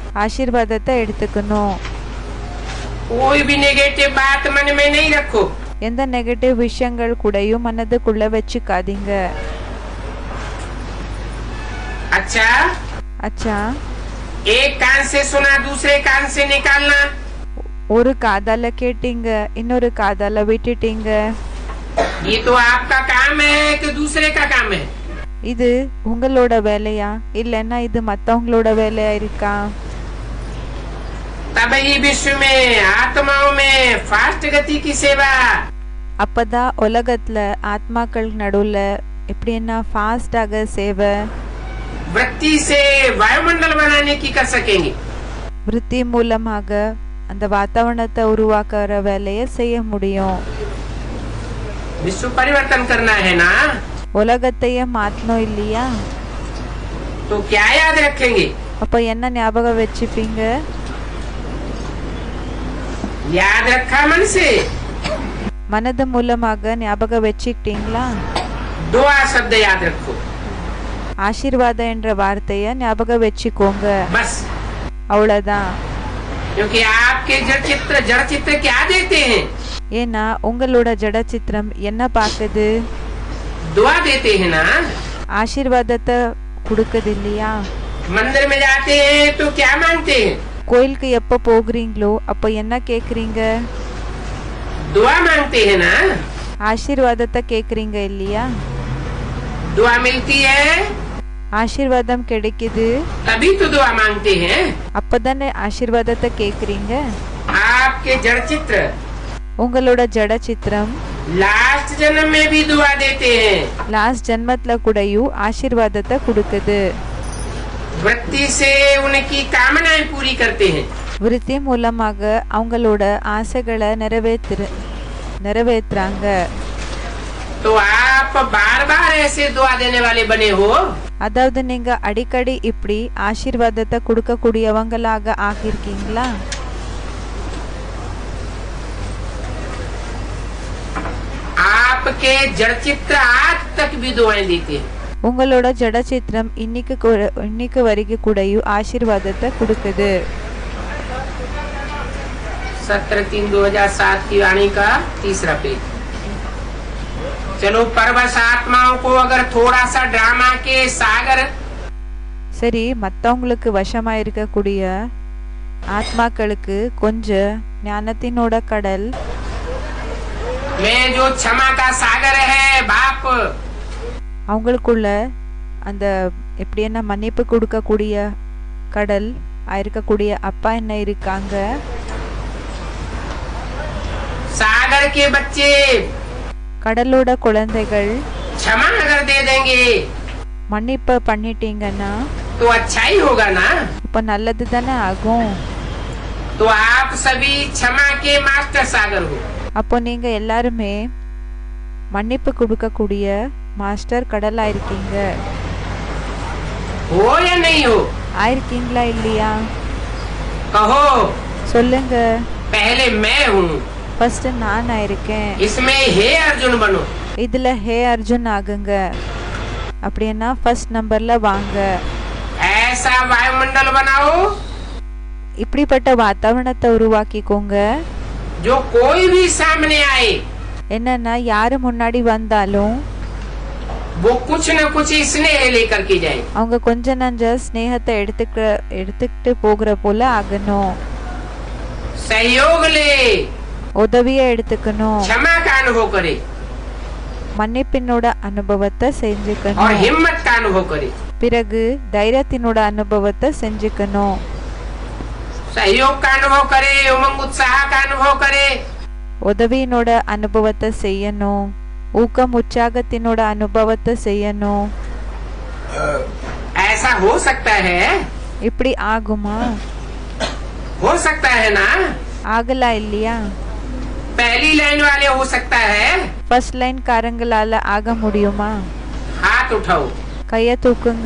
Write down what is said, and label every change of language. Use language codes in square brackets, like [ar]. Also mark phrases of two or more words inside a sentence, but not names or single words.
[ta] ஆசீர்வாதத்தை எடுத்துக்கணும். [hi] कोई भी नेगेटिव बात मन में नहीं रखो. [ta] எந்த நெகட்டிவ் விஷயங்கள் கூடயும் மனதுக்குள்ள வச்சுக்காதீங்க. [hi] अच्छा, [ta] அச்சா, [hi] एक कान से सुना दूसरे कान से निकालना, [ta] ஒரு காதால கேட்டீங்க இன்னொரு காதால விட்டுட்டீங்க. [hi] ये तो आपका काम है कि दूसरे का काम है? [ta] இது உங்களோட வேலையா இல்லைன்னா இது மத்தவங்களோட வேலையா இருக்கா? [hi] तभी विश्व में आत्माओं में फास्ट गति की सेवा. [ta] அப்பதான் உலகத்துல ஆத்மாக்கள் நடுவுல எப்படின்னா ஃபாஸ்டாக சேவை, [hi] वृत्ति से वायुमंडल बनाने की कर सकेंगे. [ta] விருத்தி மூலமாக அந்த வாतावरणத்தை உருவாக்குற வேலையை செய்ய முடியும். [hi] विश्व परिवर्तन करना है ना, [ta] உலகத்தையே மாத்தணும் இல்லையா? [hi] तो क्या याद रखेंगे? [ta] அப்ப என்ன ஞாபகம் வச்சுப்பீங்க? [hi] याद रखा मन से, [ta] மனது மூலமாக ஞாபகம் வச்சுக்கிட்டீங்களா? [hi] दुआ शब्द याद रखो. [ta] ஆசீர்வாதம் என்ற வார்த்தைய ஞாபகம் வச்சுக்கோங்க. [hi] बस, [ta] அவ்வளவுதான். [hi] क्योंकि आपके जड़ चित्र क्या देते हैं? [ta] ஏன்னா உங்களோட ஜட சித்திரம் என்ன பாக்குது? [hi] दुआ देते हैं ना. [ta] ஆசீர்வாதத்தை கொடுக்குது இல்லையா? [hi] मंदिर में जाते हैं तो क्या मांगते हैं? [ta] கோயிலுக்கு எப்ப போகிறீங்களோ அப்ப என்ன கேக்குறீங்க? [hi] दुआ मांगते हैं ना. [ta] ஆசீர்வாதத்தை கேக்குறீங்க இல்லையா? [hi] दुआ मिलती है [ta] ஆசீர்வாதம் கிடைக்குது, [hi] तभी तो दुआ मांगते हैं. [ta] அப்பதானே ஆசீர்வாதத்தை கேக்குறீங்க. [hi] आपके जड़ चित्र [ta] உங்களோட ஜட சித்திரம் [hi] लास्ट जन्म में भी दुआ देते हैं. [ta] லாஸ்ட் ஜென்மத்துல கூடயும் ஆசீர்வாதத்தை கொடுக்குது. [hi] वृत्ति से उनकी कामनाएं पूरी करते हैं. [ta] விருத்தி மூலமாக அவங்களோட ஆசைகளை நிறைவேற்றுறாங்க. [hi] तो आप बार बार ऐसे दुआ देने वाले बने हो. [ta] அதாவது நீங்க அடிக்கடி இப்படி ஆசீர்வாதத்தை கொடுக்கக்கூடியவங்களாக ஆகியிருக்கீங்களா? [hi] आपके जड़ चित्र आज तक भी दुआएं देते हैं. [ta] உங்களோட ஜடச்சித்திரம் இன்னைக்கு வரைக்கும் கூடயும் ஆசீர்வாதத்தை கொடுக்குது. [hi] 17/3/2007 की वाणी का 3रा पेज. चलो परवश आत्माओं को अगर थोड़ा सा ड्रामा के सागर. [ta] சரி, மற்றவங்களுக்கு வசமா இருக்கக்கூடிய ஆத்மாக்களுக்கு கொஞ்சம் ஞானத்தினோட கடல். [hi] मैं जो क्षमा का सागर है बाप. [ta] அவங்களுக்குள்ள அந்த எப்படி என்ன மன்னிப்பு கொடுக்கக்கூடிய கடல் இருக்கக்கூடிய அப்பா என்ன இருக்காங்க. [hi] सागर के बच्चे [ta] கடலோட குழந்தைகள் [hi] क्षमा अगर दे देंगे [ta] மன்னிப்பு பண்ணிட்டீங்கன்னா [hi] तो अच्छा ही होगा ना. [ta] இப்ப நல்லது தானே ஆகும். [hi] तो आप सभी क्षमा के मास्टर सागर हो. [ta] அப்போ நீங்க எல்லாருமே மன்னிப்பு கொடுக்கக்கூடிய மாஸ்டர் கடலா இருக்கீங்க. [hi] हो या नहीं हो? [ta] ஆயிருக்கீங்களா இல்லையா? [hi] कहो. [ta] சொல்லுங்க. [hi] पहले मैं हूँ. [ta] ஃபர்ஸ்ட் நான் ஆயிருக்கேன். [hi] इसमें हे अर्जुन बनो. [ta] இதுல ஹே அர்ஜுன் ஆகுங்க. அப்படின்னா [en] first number [ta] வாங்க. [hi] ऐसा वायुमंडल बनाओ. [ta] இப்படிப்பட்ட வாतावरणத்தை உருவாக்கிக்கோங்க. [hi] जो कोई भी सामने आए. [ta] என்னன்னா யாரு முன்னாடி வந்தாலும் [hi] वो कुछ न कुछ स्नेह लेकर के जाए. [ta] அவங்க கொஞ்ச நஞ்ச ஸ்நேகத்தை எடுத்துக்கிட்டு போகிற போல ஆகணும். [hi] सहयोग ले. [ta] உதவியை எடுத்துக்கணும். [hi] क्षमा का अनुभव करे. [ta] மன்னிப்பினோட அனுபவத்தை [hi] और [ta] செஞ்சுக்கணும். [hi] हिम्मत का अनुभव करे. [ta] பிறகு தைரியத்தினோட அனுபவத்தை செஞ்சுக்கணும். [hi] सहयोग का अनुभव करे. उमंग उत्साह का अनुभव करे. [ta] உதவியினோட அனுபவத்தை செய்யணும். ஊக்கம் உற்சாகத்தினோட அனுபவத்தை செய்யணும். [hi] ऐसा हो सकता है. [ta] இப்படி ஆகுமா? [hi] हो सकता है ना. [ta] ஆகலா இல்லையா? [hi] पहली लाइन वाले हो सकता है. [en] first line [ta] காரங்களால ஆக முடியுமா? [hi] हाथ उठाओ. [ta] கைய தூக்குங்க.